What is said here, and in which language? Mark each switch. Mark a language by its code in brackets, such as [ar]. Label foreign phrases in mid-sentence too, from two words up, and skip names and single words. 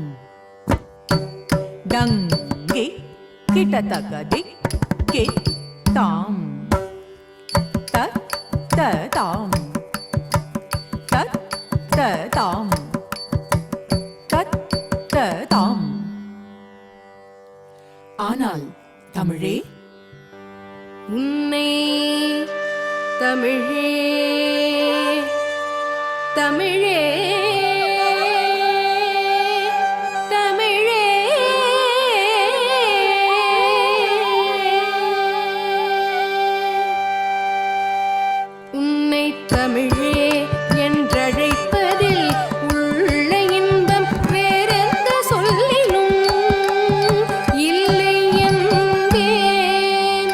[ta] Dangi kitatakadik kit tam. Tat tam. Tat tam. Tat tam. ஆனால் தமிழே உன்னை தமிழே தமிழே தமிழே உன்னை தமிழே என்றழைப்பதில் உள்ள இன்பம் வேறெந்த சொல்லிலும் இல்லை என்பேன்.